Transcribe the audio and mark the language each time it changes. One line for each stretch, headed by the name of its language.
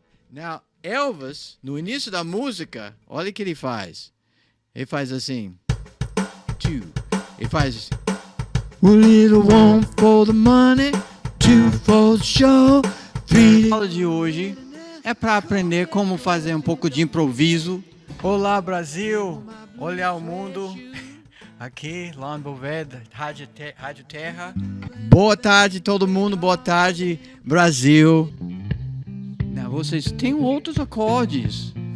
Portuguese: Now, Elvis, no início da música, olha o que ele faz. Ele faz assim. Two. Ele faz.
English: A little one for the money, two for the show, three.
Portuguese: A aula de hoje É para aprender como fazer um pouco de improviso. Olá, Brasil! Olhar o mundo. Aqui, lá no Boveda, Rádio Terra. Boa tarde, todo mundo. Boa tarde, Brasil. Não, vocês têm outros acordes.